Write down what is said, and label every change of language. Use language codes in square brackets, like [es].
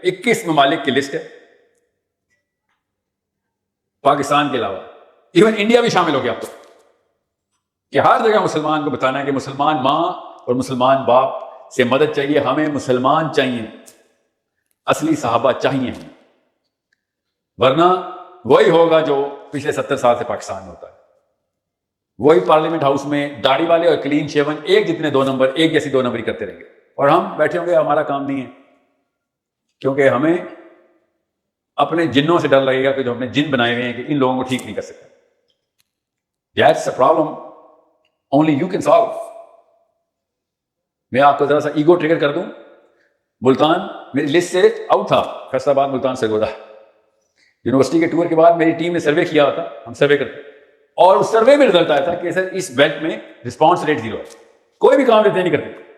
[ur] 21 ممالک کی لسٹ ہے، پاکستان کے علاوہ ایون انڈیا بھی شامل ہو گیا آپ کو، کہ ہر جگہ مسلمان کو بتانا ہے کہ مسلمان ماں اور مسلمان باپ سے مدد چاہیے، ہمیں مسلمان چاہیے، اصلی صحابہ چاہیے، ورنہ وہی ہوگا جو پچھلے 70 سال سے پاکستان میں ہوتا ہے. وہی پارلیمنٹ ہاؤس میں داڑھی والے اور کلین شیون ایک جتنے 2 نمبر، ایک جیسی 2 نمبری کرتے رہیں گے، اور ہم بیٹھے ہوں گے، ہمارا کام نہیں ہے، کیونکہ ہمیں اپنے جنوں سے ڈر لگے گا کہ جو ہم نے جن بنائے ہوئے ہیں کہ ان لوگوں کو ٹھیک نہیں کر سکتے. [en] That's a problem only you can solve. [ur] میں آپ کو ذرا سا ایگو ٹریگر کر دوں. ملتان میری لسٹ سے آؤٹ تھا، فیصل آباد، ملتان، سرگودا. یونیورسٹی کے ٹور کے بعد میری ٹیم نے سروے کیا تھا، ہم سروے کرتے، اور اس سروے میں رزلٹ آیا تھا کہ سر اس بیلٹ میں رسپانس ریٹ 0 ہے، کوئی بھی کام لیتے نہیں کرتے.